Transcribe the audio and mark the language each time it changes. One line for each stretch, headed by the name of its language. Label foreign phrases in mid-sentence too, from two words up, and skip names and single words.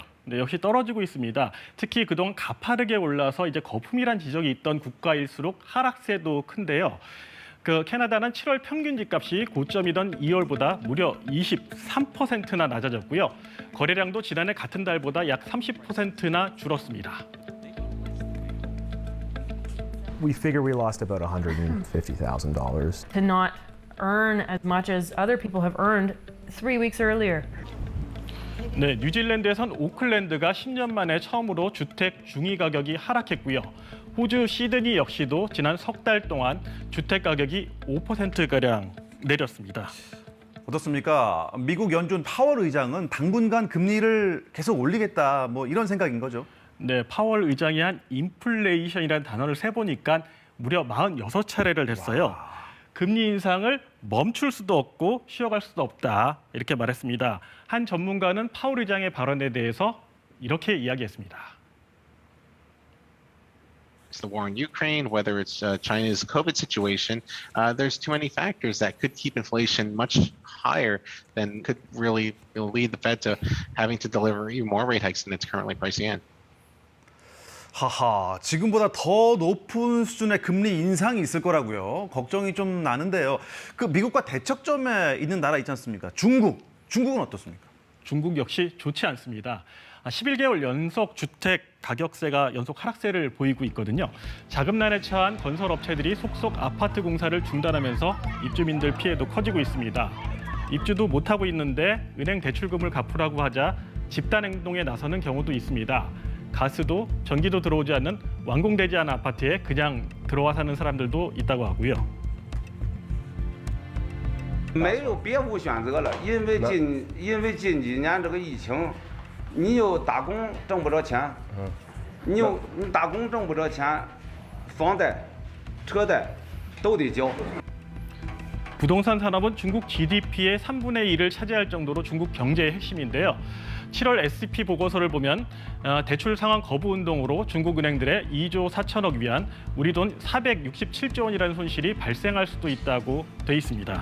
Korean: 네, 역시 떨어지고 있습니다. 특히 그동안 가파르게 올라서 이제 거품이란 지적이 있던 국가일수록 하락세도 큰데요. 캐나다는 7월 평균 집값이 고점이던 2월보다 무려 23%나 낮아졌고요. 거래량도 지난해 같은 달보다 약 30%나 줄었습니다.
English: We figure we lost about $150,000. To not earn as much as other people have earned 3 weeks earlier.
Korean: 네, 뉴질랜드에선 오클랜드가 10년 만에 처음으로 주택 중위 가격이 하락했고요. 호주 시드니 역시도 지난 석 달 동안 주택 가격이 5%가량 내렸습니다. 어떻습니까? 미국 연준 파월 의장은 당분간 금리를 계속 올리겠다 이런 생각인 거죠? 네, 파월 의장이 한 인플레이션이라는 단어를 세보니까 무려 46차례를 했어요. 금리 인상을 멈출 수도 없고 쉬어갈 수도 없다 이렇게 말했습니다. 한 전문가는 파월 의장의 발언에 대해서 이렇게 이야기했습니다.
English: It's the war in Ukraine, whether it's China's COVID situation, there's too many factors that could keep inflation much higher than could really lead the Fed to having to deliver even more rate hikes than it's currently pricing in.
Korean: 하하, 지금보다 더 높은 수준의 금리 인상이 있을 거라고요. 걱정이 좀 나는데요. 미국과 대척점에 있는 나라 있지 않습니까? 중국은 어떻습니까? 중국 역시 좋지 않습니다. 11개월 연속 주택 가격세가 연속 하락세를 보이고 있거든요. 자금난에 처한 건설업체들이 속속 아파트 공사를 중단하면서 입주민들 피해도 커지고 있습니다. 입주도 못하고 있는데 은행 대출금을 갚으라고 하자 집단 행동에 나서는 경우도 있습니다. 가스도 전기도 들어오지 않는 완공되지 않은 아파트에 그냥 들어와 사는 사람들도 있다고 하고요.
Chinese: 没有别无选择了，因为近几年这个疫情，你又打工挣不着钱，你打工挣不着钱，房贷、车贷都得交。
Korean: 부동산 산업은 중국 GDP의 3분의 1을 차지할 정도로 중국 경제의 핵심인데요. 7월 S&P 보고서를 보면 대출 상환 거부 운동으로 중국 은행들의 2조 4천억 위안, 우리 돈 467조 원이라는 손실이 발생할 수도 있다고 돼 있습니다.